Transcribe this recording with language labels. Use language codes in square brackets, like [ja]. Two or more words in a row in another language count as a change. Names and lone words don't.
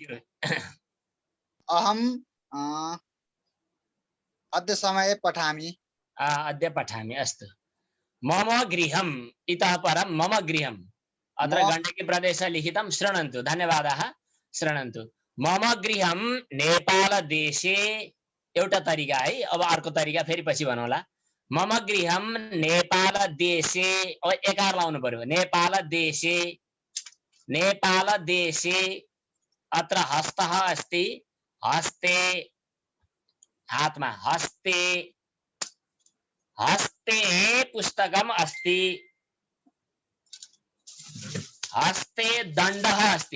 [sa] अहं अद्य समये पठामि। अद्य पठामि। अस्तु। मम गृहम्, इतः परं मम गृहम्। अत्र गण्डकी प्रदेशः लिखितं, शृण्वन्तु। धन्यवादः। शृण्वन्तु। मम गृहं नेपालदेशे। [ne] एउटा तरिका है। अब अर्को तरिका फेरि पछि भनौँला। [sa] मम गृहं नेपालदेशे। [ne] अब एकार लाउनु पर्यो। [sa] नेपालदेशे, नेपालदेशे। अत्र हस्तः अस्ति, हस्ते, हातमा हस्ते, हस्ते पुस्तकम् अस्ति। हस्ते दण्डः अस्ति।